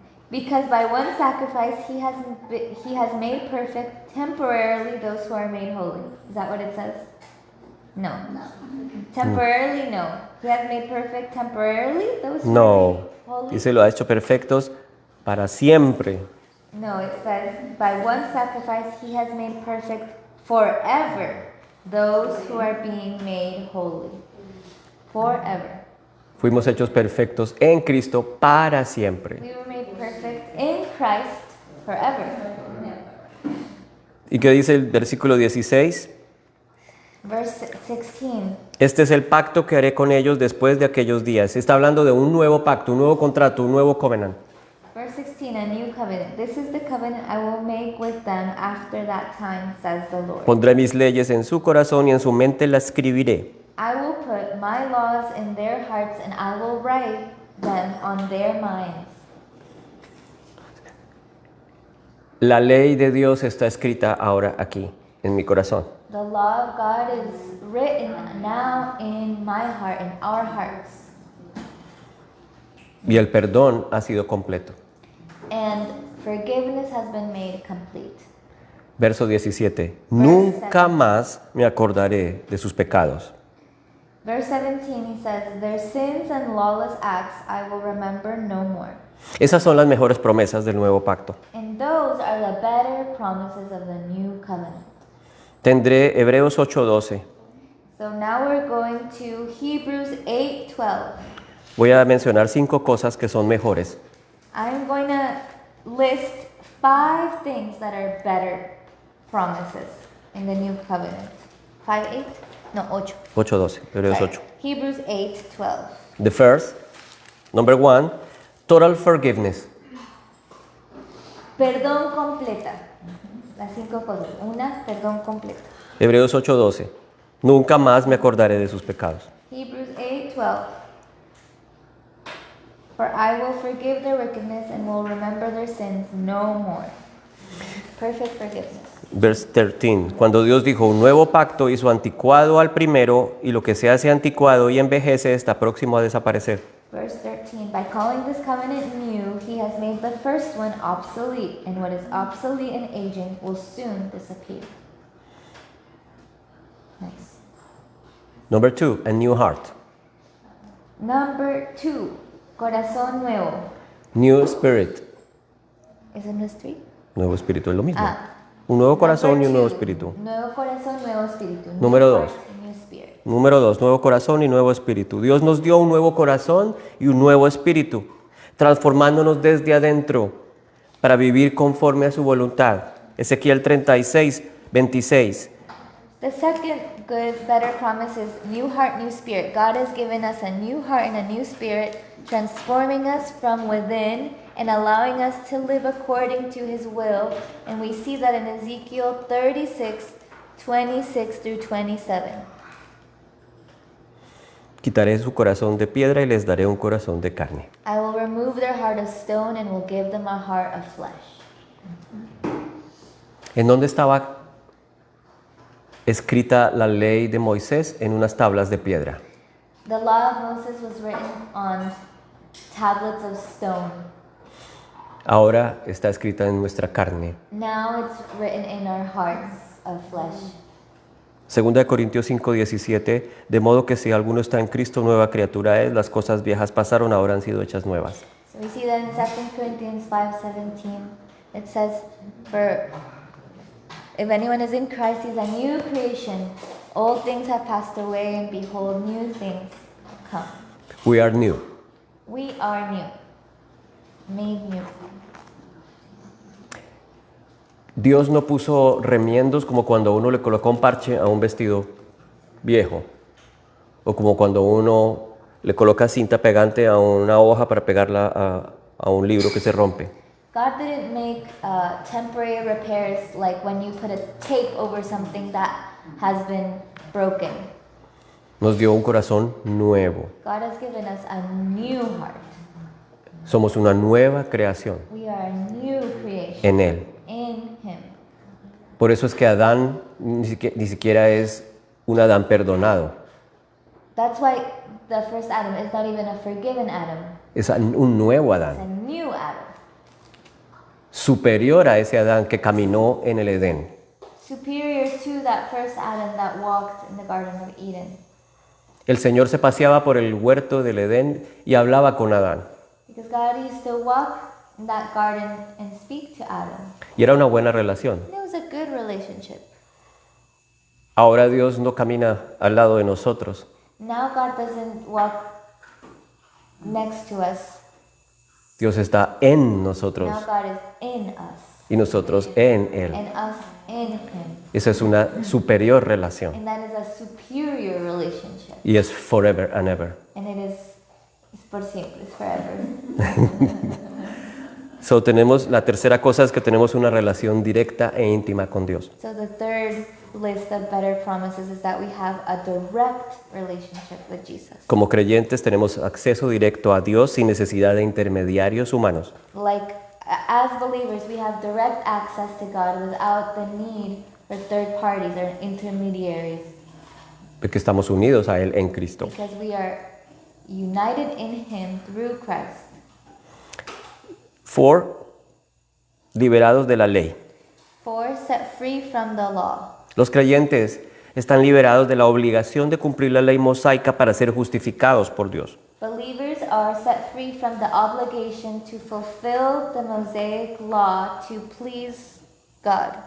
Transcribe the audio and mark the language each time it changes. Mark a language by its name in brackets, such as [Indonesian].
[English] Because by one sacrifice he has made perfect temporarily those who are made holy. Is that what it says? No. Temporarily, no. He has made perfect temporarily those who are No. made holy. [Spanish] Dice, lo ha hecho perfectos para siempre. [English] No, it says by one sacrifice he has made perfect forever those who are being made holy. Forever. [Spanish] Fuimos hechos perfectos en Cristo para siempre. [English] We were made perfect in Christ forever. [Spanish] ¿Y qué dice el versículo 16? [English] Verse 16. [Spanish] Este es el pacto que haré con ellos después de aquellos días. Está hablando de un nuevo pacto, un nuevo contrato, un nuevo [English] covenant. Verse 16, a new covenant. This is the covenant I will make with them after that time, says the Lord. [Spanish] Pondré mis leyes en su corazón y en su mente las escribiré. [English] I will put my laws in their hearts and I will write them on their minds. [Spanish] La ley de Dios está escrita ahora aquí, en mi corazón. [English] The law of God is written now in my heart, in our hearts. [Spanish] Y el perdón ha sido completo. [English] And forgiveness has been made complete. [Spanish] Verso 17. Nunca más me acordaré de sus pecados. [English] Verse 17, he says, their sins and lawless acts I will remember no more. [Spanish] Esas son las mejores promesas del nuevo pacto. [English] And those are the better promises of the new covenant. [Spanish] Tendré Hebreos 8:12. [English] So now we're going to Hebrews 8:12. [Spanish] Voy a mencionar 5 cosas que son mejores. [English] I'm going to list 5 things that are better promises in the new covenant. [Spanish] 5:8? No, 8. 8:12. Hebreos 8. [English] Hebrews 8:12. The first, number 1, total forgiveness. [Spanish] Perdón completa. Las 5 cosas. Una, perdón completa. Hebreos 8:12. Nunca más me acordaré de sus pecados. [English] Hebrews 8:12. For I will forgive their wickedness and will remember their sins no more. Perfect forgiveness. Verse 13. [Spanish] Cuando Dios dijo un nuevo pacto hizo anticuado al primero y lo que se hace anticuado y envejece está próximo a desaparecer. [English] Verse 13, by calling this covenant new, he has made the first one obsolete, and what is obsolete and aging will soon disappear. Nice. Number 2, a new heart. Number 2, [Spanish] corazón nuevo. [English] New spirit. Isn't this 3? [Spanish] Nuevo espíritu es lo mismo. Ah. Un nuevo corazón y un nuevo 2, espíritu. Nuevo corazón, nuevo espíritu. [English] New [Spanish] Número [English] heart, [Spanish] 2. [English] new spirit. [Spanish] Número 2, nuevo corazón y nuevo espíritu. Dios nos dio un nuevo corazón y un nuevo espíritu, transformándonos desde adentro para vivir conforme a su voluntad. Ezequiel 36:26. [English] The second good, better promise is new heart, new spirit. God has given us a new heart and a new spirit, transforming us from within and allowing us to live according to his will. And we see that in Ezekiel 36:26 through 27. [Spanish] Quitaré su corazón de piedra y les daré un corazón de carne. [English] I will remove their heart of stone and will give them a heart of flesh. [Spanish] ¿En dónde estaba escrita la ley de Moisés? En unas tablas de piedra. [English] The law of Moses was written on tablets of stone. [Spanish] Ahora está escrita en nuestra carne. [English] Now it's written in our hearts of flesh. [Spanish] Segunda de Corintios 5:17, de modo que si alguno está en Cristo, nueva criatura es, las cosas viejas pasaron, ahora han sido hechas nuevas. [English] So we see that in 2 Corinthians 5:17. It says, "For if anyone is in Christ, he's a new creation. Old things have passed away, and behold, new things come." We are new. We are new, made new. [Spanish] Dios no puso remiendos como cuando uno le coloca un parche a un vestido viejo, o como cuando uno le coloca cinta pegante a una hoja para pegarla a un libro que se rompe. [English] God didn't make temporary repairs like when you put a tape over something that has been broken. [Spanish] Nos dio un corazón nuevo. [English] God has given us a new heart. [Spanish] Somos una nueva creación [English] We are a new creation [Spanish] en Él. [English] in Him. [Spanish] Por eso es que Adán ni siquiera es un Adán perdonado. [English] That's why the first Adam is not even a forgiven Adam. [Spanish] Es un nuevo [English] It's a [Spanish] Adán, [English] new Adam, [Spanish] superior a ese Adán que caminó en el Edén. [English] superior to that first Adam that walked in the Garden of Eden. [Spanish] El Señor se paseaba por el huerto del Edén y hablaba con Adán. [English] Because God used to walk in that garden and speak to Adam. [Spanish] Y era una buena relación. [English] And it was a good relationship. [Spanish] Ahora Dios no camina al lado de nosotros. [English] Now God doesn't walk next to us. [Spanish] Dios está en nosotros [English] Now God is in us [Spanish] y nosotros en Él. [English] and us in Him. [Spanish] Esa es una superior relación [English] And that is a superior relationship. [Spanish] y es [English] forever and ever. And it's [Spanish] por siempre, [English] it's forever. [Spanish] So, tenemos, la tercera cosa es que tenemos una relación directa e íntima con Dios. [English] So the third list of better promises is that we have a direct relationship with Jesus. [Spanish] Como creyentes tenemos acceso directo a Dios sin necesidad de intermediarios humanos. [English] Like as believers, we have direct access to God without the need for third parties or intermediaries [Spanish] Porque estamos unidos a Él en Cristo. [English] because we are united in Him through Christ. [Spanish] 4. Liberados de la ley. [English] 4, set free from the law. [Spanish] Los creyentes están liberados de la obligación de cumplir la ley mosaica para ser justificados por Dios. [English] Believers are set free from the obligation to fulfill the Mosaic law to please God,